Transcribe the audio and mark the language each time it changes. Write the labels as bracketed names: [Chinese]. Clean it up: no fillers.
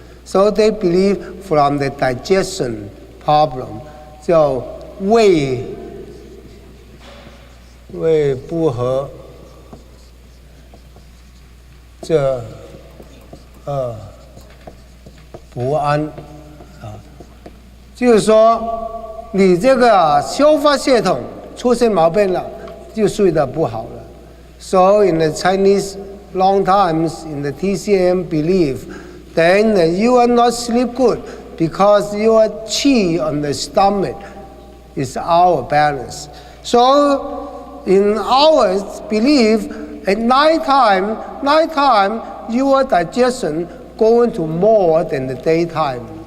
[English] So they believe from the digestion problem, [Chinese] 叫胃不和，这不安。就是说，你这个消化系统出现毛病了，就睡得不好了。 [English] So in the Chinese, long times in the TCM belief, then you are not sleep good because your qi on the stomach is out of balance. So in our belief, at nighttime your digestion going to more than the daytime.